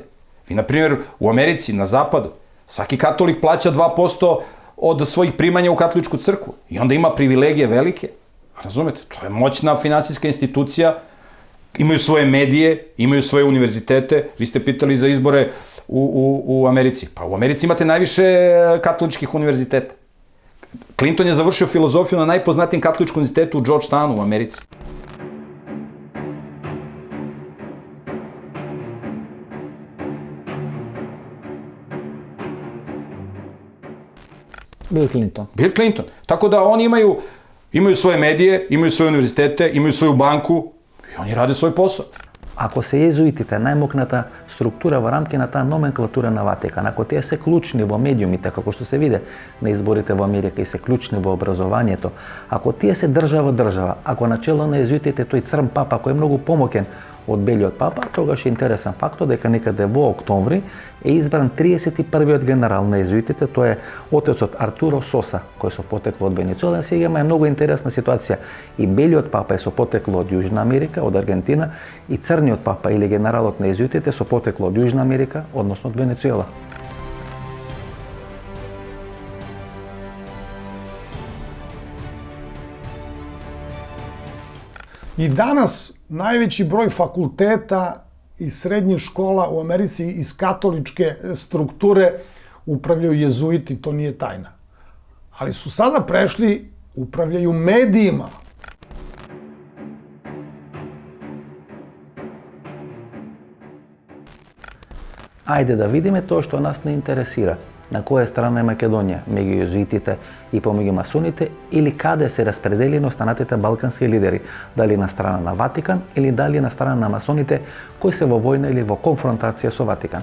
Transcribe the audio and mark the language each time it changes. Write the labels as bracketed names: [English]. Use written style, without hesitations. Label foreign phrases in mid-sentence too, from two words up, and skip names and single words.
[Serbian] Ви, например, у Америци, на западу, сваки католик плаќа 2% од својих примања у католичку цркву. И онда има привилегije велике. Разумете, тоа е моćна финансиска институција, имају своje медije, имају своje универзитете. Ви сте питали за изборе u Americi. Pa u Americi imate najviše katoličkih univerziteta. Clinton je završio filozofiju na najpoznatijem katoličkom univerzitetu u Georgetownu u Americi. Bill Clinton. Bill Clinton. Tako da oni imaju svoje medije, imaju svoje univerzitete, imaju svoju banku i oni rade svoj posao. [Macedonian] Ако се језуитите најмокната структура во рамки на таа номенклатура на Ватикан, ако тие се клучни во медиумите, како што се виде на изборите во Америка и се клучни во образованието, ако тие се држава, ако начело на језуитите тој црн папа кој е многу помокен од белиот папа, тогаш е интересен фактор дека некаде во октомври е избран 31-иот генерал на језуитите, тоа е отецот Артуро Соса, кој со потекло од Венецуела. Сега има многу интересна ситуација. И белиот папа е со потекло од Јужна Америка, од Аргентина, и црниот папа или генералот на језуитите со потекло од Јужна Америка, односно од Венецуела. [Serbian] I danas najveći broj fakulteta i srednjih škola u Americi iz katoličke strukture upravljaju jezuiti, to nije tajna. Ali su sada prešli, upravljaju medijima. [Macedonian] Ајде да видиме тоа што нас не интересира. На која страна е Македонија, меѓу језуитите и помеѓу масоните, или каде се распределени останатите балкански лидери, дали на страна на Ватикан или дали на страна на масоните кои се во војна или во конфронтација со Ватикан.